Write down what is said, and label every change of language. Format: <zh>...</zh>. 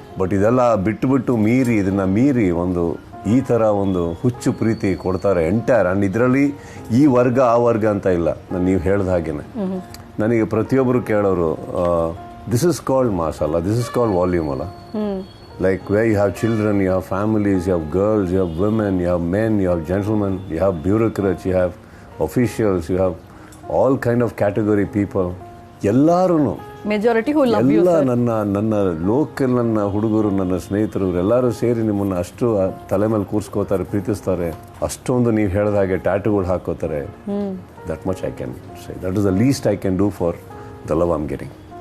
<kn>But ಇದೆಲ್ಲ ಬಿಟ್ಟು ಮೀರಿ, ಇದನ್ನು ಮೀರಿ ಒಂದು ಈ ಥರ ಒಂದು ಹುಚ್ಚು ಪ್ರೀತಿ ಕೊಡ್ತಾರೆ ಎಂಟೈರ್. ಆ್ಯಂಡ್ ಇದರಲ್ಲಿ ಈ ವರ್ಗ ಆ ವರ್ಗ ಅಂತ ಇಲ್ಲ. ನೀವು ಹೇಳ್ದ ಹಾಗೇನೆ ನನಗೆ ಪ್ರತಿಯೊಬ್ಬರು ಕೇಳೋರು,</kn> <en>this is called mass</en> <kn>ಅಲ್ಲ,</kn> <en>this is called volume</en> <kn>ಅಲ್ಲ.</kn> <en>Like where you have children, you have families, you have girls, you have women, you have men, you have gentlemen, you have bureaucrats, you have officials, you have all kind of category people.</en> <kn>ಎಲ್ಲರೂ</kn> <en>majority</en> <kn>ಎಲ್ಲ ನನ್ನ local, ನನ್ನ ಹುಡುಗರು, ನನ್ನ ಸ್ನೇಹಿತರು ಎಲ್ಲರೂ ಸೇರಿ ನಿಮ್ಮನ್ನು ಅಷ್ಟು ತಲೆ ಮೇಲೆ ಕೂರಿಸ್ಕೋತಾರೆ, ಪ್ರೀತಿಸ್ತಾರೆ. ಅಷ್ಟೊಂದು ನೀವು ಹೇಳಿದ ಹಾಗೆ ಟ್ಯಾಟೂಗಳು ಹಾಕೋತಾರೆ.</kn> <en>That much I can say. That is the least I can do for the love I am getting.</en>